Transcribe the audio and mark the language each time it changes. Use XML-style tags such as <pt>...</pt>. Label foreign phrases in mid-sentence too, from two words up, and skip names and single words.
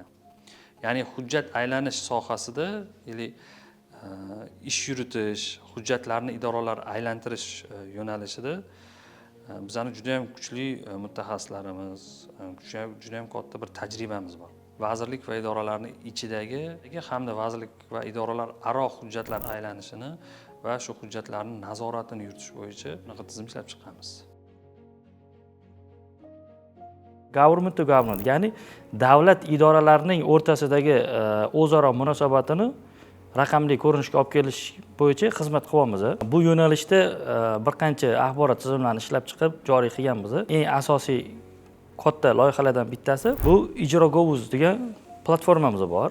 <uz>Ya'ni hujjat aylanish sohasida, ya'ni ish yuritish, hujjatlarni idoralar aylantirish yo'nalishida bizning juda ham kuchli mutaxassislarimiz, juda ham katta bir tajribamiz bor. Vazirlik va idoralarning ichidagi hamda vazirlik va idoralar aro hujjatlar aylanishini va shu hujjatlarning nazoratini yuritish bo'yicha bunaqa tizim ishlab chiqqanmiz.</uz> <en>government to government,</en> <uz>ya'ni davlat idoralarining o'rtasidagi o'zaro munosabatini raqamli ko'rinishga olib kelish bo'yicha xizmat qilyapmiz. Bu yo'nalishda bir qancha axborot tizimlarini ishlab chiqib joriy qilganmiz. Eng asosiy katta loyihalardan bittasi bu Ijrogovuz degan platformamiz bor.</uz>